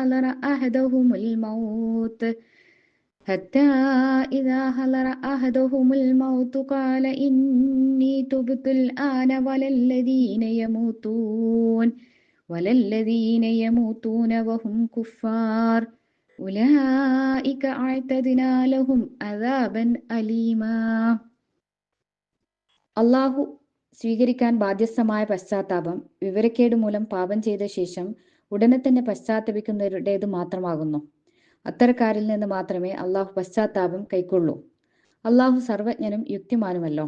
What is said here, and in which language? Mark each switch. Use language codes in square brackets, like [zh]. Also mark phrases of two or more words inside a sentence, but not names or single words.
[ar] حضر أحدهم الموت قال إني تبت الآن ولا الذين يموتون وهم كفار أولئك أعتدنا لهم عذابا أليما. [ml] അള്ളാഹു സ്വീകരിക്കാൻ ബാധ്യസ്ഥമായ പശ്ചാത്താപം വിവരക്കേട് മൂലം പാപം ചെയ്ത ശേഷം ഉടനെ തന്നെ പശ്ചാത്തപിക്കുന്നവരുടേത് മാത്രമാകുന്നു. അത്തരക്കാരിൽ നിന്ന് മാത്രമേ അള്ളാഹു പശ്ചാത്താപം കൈക്കൊള്ളൂ. അള്ളാഹു സർവജ്ഞനും യുക്തിമാനുമല്ലോ.